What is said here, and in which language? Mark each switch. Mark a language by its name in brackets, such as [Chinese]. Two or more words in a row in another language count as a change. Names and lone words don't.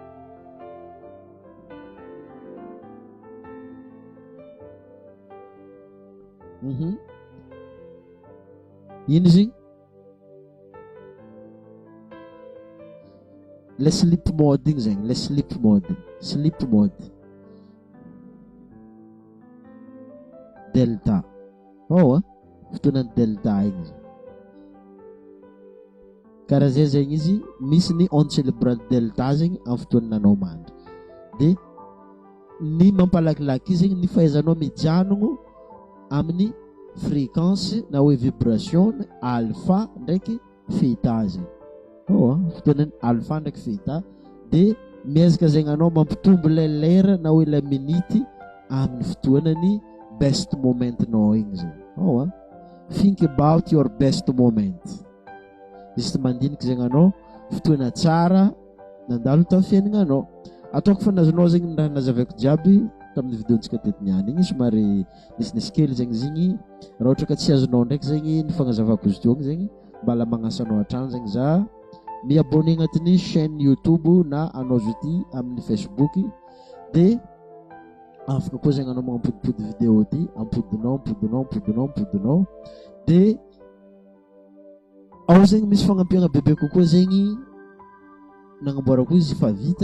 [Malagasy] Ino izy le [English] sleep mode [Malagasy] igny zegny, le [English] sleep mode [Malagasy] delta fotoanany delta igny zegny. Karaha zay zegny izy, misy ny [French] onde cérébrale [Malagasy] delta zegny amin'ny fotoananao mandry, de ny mampalakilaky zegny ny fahaizanao mijanogno amin'ny fréquence na hoe vibration alpha ndraiky theta zegny. Fotoanany alpha ndraiky theta, de miezaka zegny anao mampitombo le lera na hoe le minity amin'ny fotoanany [English] best moment-nao [Malagasy] igny zegny. [English] Think about your best moment. [Malagasy] Izy mandiniky zegny anao fotoana tsara nandalo tamin'ny fiaignanao. Ataoko fanazonao zegny ny raha nazavaiko jiaby tamin'ny vidéontsika teto niany igny, somary nisy kely zegny zigny. Raha ohatra ka tsy azonao ndraiky zegny ny fagnazavako izy teo zegny, mbala magnasanao hatrany zegny za miabonné agnatin'ny chaîne YouTube na anao zoti amin'ny Facebook, de afaka koa zegny anao mampodipody vidéo ty, ampodinao, de ao zegny misy fagnampiagna bebe kokoa zegny nagnamboarako izy fa vita.